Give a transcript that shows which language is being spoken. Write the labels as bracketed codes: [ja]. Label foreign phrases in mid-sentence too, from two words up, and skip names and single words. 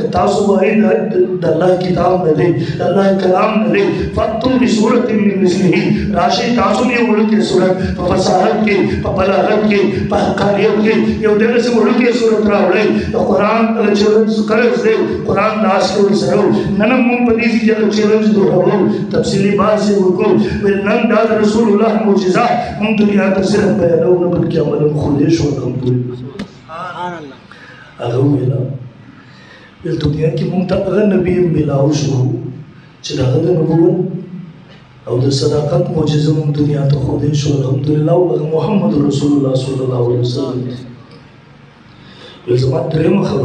[ps] تاسو وایئ د الله کتاب نه دی د الله کلام نه دی [ar] فاتو بصورت من مثله [ps] راشئ تاسو یو وړوکی صورت په فصاحت کې په بلاغت کې په حقانیت کې یو دغسې وړوکی صورت راوړئ د قرآن هغه چیلنج قرض دی قرآن لاس کې ورسره نن هم موږ په دې کې هغه چیلنج [ur] تفصیلی بات سے [ps] وکړو ویل نن دا د رسول الله معجزه موږ دنیا ته صرف بیانوو نه بلکې عمل هم ښودی شو الحمدلله هغه وویل دنیا کې موږ ته هغه نبي میلاو شو چې د هغه د نبوت او د صداقت معجزه موږ دنیا ته ښودی شو الحمدلله او هغه محمد رسول الله [ar] صلی الله علیه وسلم [ps] ویل زما درېیمه